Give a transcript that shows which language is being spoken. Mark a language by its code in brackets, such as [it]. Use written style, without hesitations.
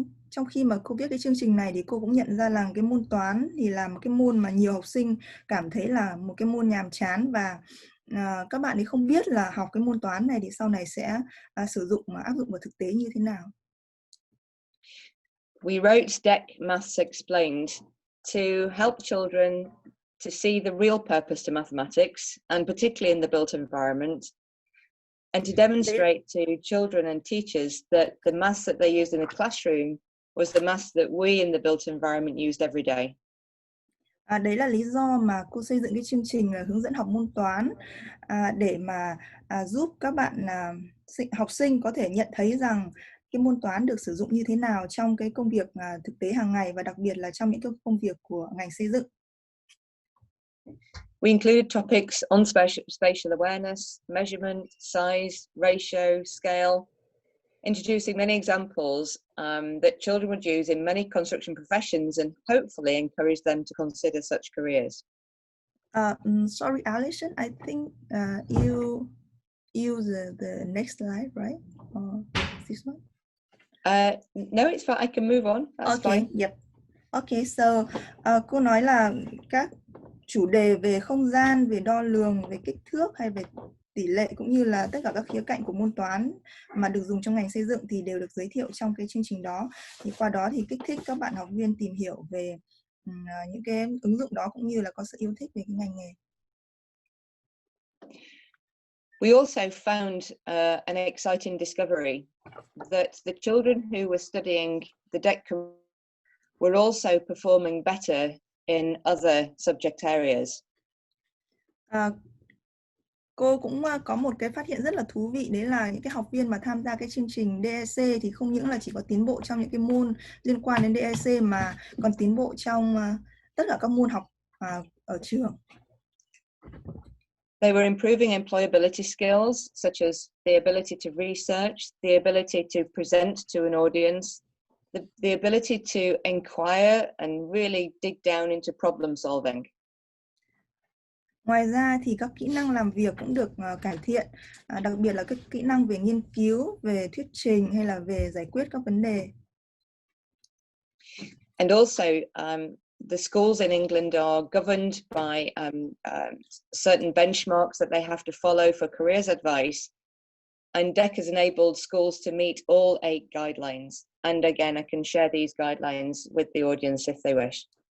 [vi] Trong khi mà cô viết cái chương trình này thì cô cũng nhận ra là cái môn toán thì là một cái môn mà nhiều học sinh cảm thấy là một cái môn nhàm chán, và các bạn ấy không biết là học cái môn toán này thì sau này sẽ sử dụng mà áp dụng vào thực tế như thế nào. [en] We wrote DEC Maths Explained to help children to see the real purpose to mathematics, and particularly in the built environment, and to demonstrate to children and teachers that the maths that they used in the classroom was the maths that we in the built environment used every day. [vi] Đấy là lý do mà cô xây dựng cái chương trình là hướng dẫn học môn toán, để mà giúp các bạn học sinh có thể nhận thấy rằng cái môn toán được sử dụng như thế nào trong cái công việc thực tế hàng ngày, và đặc biệt là trong những cái công việc của ngành xây dựng. [en] We included topics on spatial awareness, measurement, size, ratio, scale, introducing many examples that children would use in many construction professions, and hopefully encourage them to consider such careers. Sorry, Alison, I think you use the next slide, right? This one? No, it's fine. I can move on. That's okay, fine. Yep. Okay, so [vi] cô nói là các chủ đề về không gian, về đo lường, về kích thước hay về tỷ lệ, cũng như là tất cả các khía cạnh của môn toán mà được dùng trong ngành xây dựng thì đều được giới thiệu trong cái chương trình đó. Thì qua đó thì kích thích các bạn học viên tìm hiểu về những cái ứng dụng đó, cũng như là có sự yêu thích về cái ngành nghề. [en] We also found an exciting discovery that the children who were studying the DEC were also performing better in other subject areas. [vi] Cô cũng có một cái phát hiện rất là thú vị, đấy là những cái học viên mà tham gia cái chương trình DSC thì không những là chỉ có tiến bộ trong những cái môn liên quan đến DSC mà còn tiến bộ trong tất cả các môn học ở trường. [en] They were improving employability skills, such as the ability to research, the ability to present to an audience, the ability to inquire and really dig down into problem solving. [vi] Ngoài ra thì các kỹ năng làm việc cũng được cải thiện, đặc biệt là các kỹ năng về nghiên cứu, về thuyết trình hay là về giải quyết các vấn đề. [en] And also the schools in England are governed by certain benchmarks that they have to follow for careers advice, and DEC has enabled schools to meet all 8 guidelines. And again, I can share these guidelines with the audience if they wish.